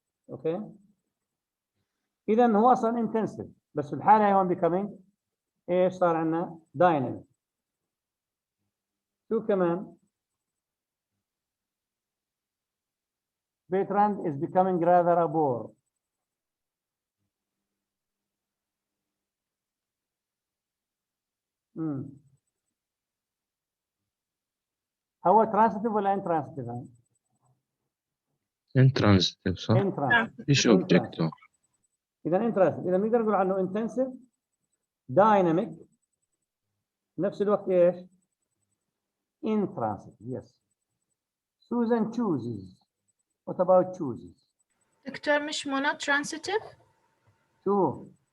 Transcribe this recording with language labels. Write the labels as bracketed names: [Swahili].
[Arabic] اوكي اذا هو اصلا intensive بس في الحاله هون becoming ايش صار عندنا؟ dynamic. شو كمان؟ [English] Bertrand is becoming rather a bore. [Arabic] هو transitive ولا intransitive؟ intransitive صح؟ [English] intransitive. [Arabic] ايش object؟ اذا intransitive. اذا نقدر نقول عنه intensive dynamic نفس الوقت ايش؟ intransitive. [English] Yes. Susan chooses. What about chooses؟ [Arabic] دكتور مش monotransitive؟ شو؟